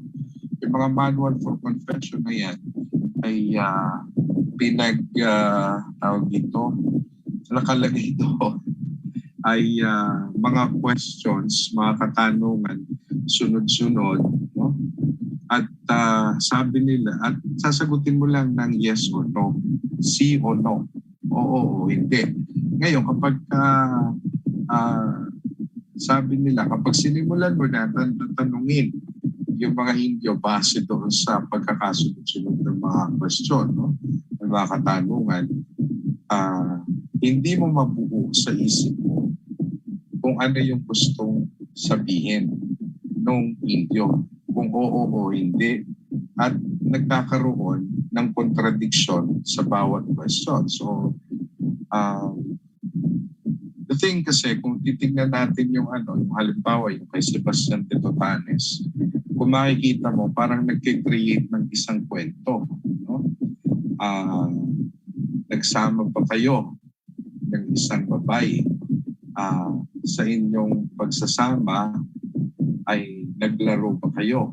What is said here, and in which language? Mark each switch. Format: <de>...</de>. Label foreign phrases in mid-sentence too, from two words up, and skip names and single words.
<tl>Yung mga</tl> <en>manual for confession</en> <tl>na yan ay tawag dito, nakalagay doon ay mga questions, mga katanungan, sunod-sunod, no? At sabi nila, at sasagutin mo lang ng</tl> <en>yes or no,</en> <es>sí o no,</es> <tl>oo o hindi. Ngayon, kapag sabi nila, kapag sinimulan mo na tanungin yung mga Indio base doon sa pagkakasunod-sunod ng mga question, no? Ng mga katanungan, hindi mo mabuo sa isip mo kung ano yung gustong sabihin ng Indio, kung oo o hindi, at nagkakaroon ng contradiction sa bawat question.</tl> <en>So, the thing</en> <tl>kasi, kung titignan natin yung halimbawa, yung kay Sebastian de Totanes, kung makikita mo, parang nag-create ng isang kwento, no? Nagsama pa kayo ng isang babae, sa inyong pagsasama ay naglaro pa kayo.</tl>